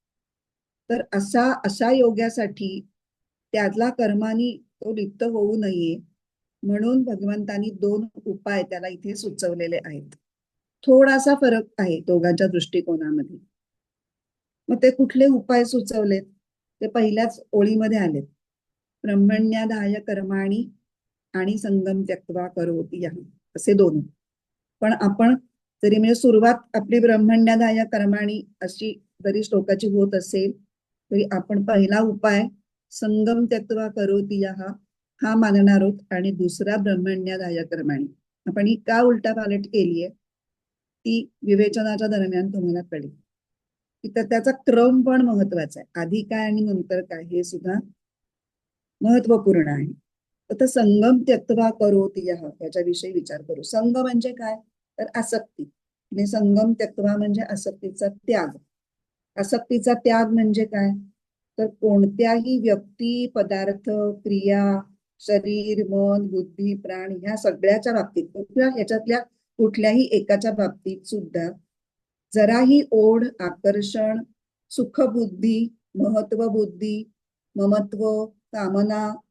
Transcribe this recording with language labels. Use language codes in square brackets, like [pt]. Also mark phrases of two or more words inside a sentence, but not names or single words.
[mr] तर अशा योग्यासाठी त्यातला कर्मानी तो लिप्त होऊ नये म्हणून भगवंतांनी 2 उपाय त्याला इथे सुचवलेले आहेत. थोडासा फरक आहे दोघांच्या दृष्टिकोनामध्ये. मग ते कुठले उपाय सुचवलेत ते पहिल्याच ओळीमध्ये आलेत. [sa] ब्रह्मण्याधाय कर्माणी आणि संगम त्यक्त्वा करोति यः, [mr] असे 2. पण आपण जरी म्हणजे सुरुवात आपली [sa] ब्रह्मण्याधाय कर्माणी [mr] अशी जरी श्लोकाची होत असेल तरी आपण पहिला उपाय [sa] संगम त्यक्त्वा करोति यः [mr] हा मानणार आहोत आणि दुसरा [sa] ब्रह्मण्याधाय कर्माणी. [mr] आपण ही का उलटा पालट केलीये ती विवेचनाच्या दरम्यान तुम्हाला कळेल. तर त्याचा क्रम पण महत्वाचा आहे. आधी काय आणि नंतर काय हे सुद्धा महत्वपूर्ण आहे. आता [sa] संगम त्यक्त्वा करोति यः [mr] याच्याविषयी विचार करू. संग म्हणजे काय, तर आसक्ती, आणि [sa] संगम त्यक्त्वा [mr] म्हणजे आसक्तीचा त्याग. आसक्तीचा त्याग म्हणजे काय, तर कोणत्याही व्यक्ती, पदार्थ, क्रिया, शरीर, मन, बुद्धी, प्राण ह्या सगळ्याच्या बाबतीत ह्याच्यातल्या कुठल्याही एकाच्या बाबतीत सुद्धा जराही ओढ, आकर्षण, सुखबुद्धी, महत्वबुद्धी, ममत्व, कामना